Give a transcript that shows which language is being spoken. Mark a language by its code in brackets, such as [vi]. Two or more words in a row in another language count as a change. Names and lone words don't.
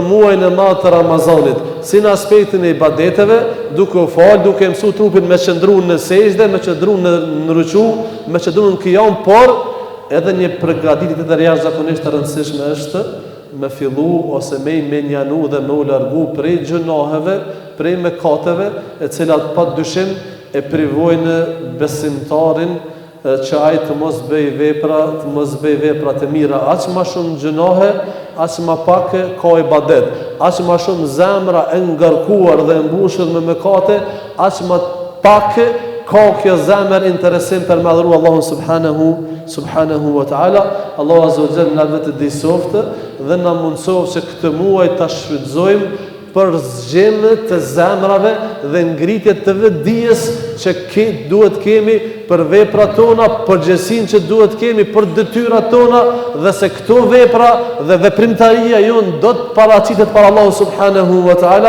[sq] muajin e madh të Ramazanit, si në aspektin e ibadeteve, duke u fal, duke mësu trupin me qëndru në sejdë, me qëndru në ruku, me qëndru në qiyam, por edhe një përgatitje tjetër jashtëzakonisht e rëndësishme është me fillu ose me i menjanu dhe me u largu prej gjunaheve, prej mëkateve, e cilat pa dyshim e privojnë besimtarin që ai të mos bëj vepra të mira, aq më shumë gjunahe, aq më pak ka ibadet, aq më shumë zemra e ngarkuar dhe mbushur me mëkate, aq më pak ka kjo zemër interesim për me adhuru Allahun [ar] سبحانه وتعالى. [sq] Allahu [ar] عز وجل [sq] na vetë disoftë dhe na mundsof që këtë muaj ta shfrytëzojmë për zgjem të zemrave dhe ngritje të vetdijes që duhet kemi për veprat tona, përgjegjësinë që duhet kemi për detyrat tona, dhe se këto vepra dhe veprimtaria jon do të paraqitet para Allahu [ar] سبحانه وتعالى.